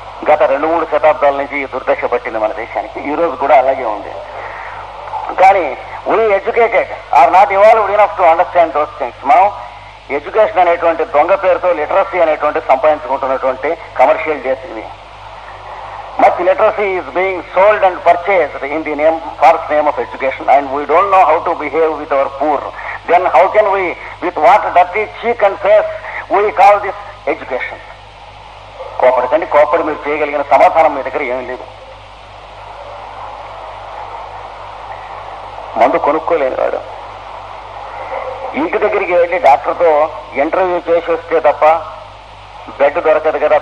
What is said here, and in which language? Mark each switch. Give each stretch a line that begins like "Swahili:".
Telugu: గత 2-3 శతాబ్దాల నుంచి ఈ దుర్దశ పట్టింది మన దేశానికి. ఈ రోజు కూడా అలాగే ఉంది. కానీ
English: We educated are not evolved enough to understand those things.
Telugu: మనం ఎడ్యుకేషన్ అనేటువంటి దొంగ పేరుతో లిటరసీ అనేటువంటి సంపాదించుకుంటున్నటువంటి కమర్షియల్ డేస్ ఇవి.
English: Much literacy is being sold and purchased in the false name of education, and we don't know how to behave with our poor. Then how can we, with what dirty cheek and face, we call this education?
Telugu: కోపడకండి, కోపడి మీరు చేయగలిగిన సమాధానం మీ దగ్గర ఏమీ లేదు. మందు కొనుక్కోలేని వాడు ఇంటి దగ్గరికి వెళ్ళి డాక్టర్తో ఇంటర్వ్యూ చేసి వస్తే తప్ప బెడ్ దొరకదు కదా.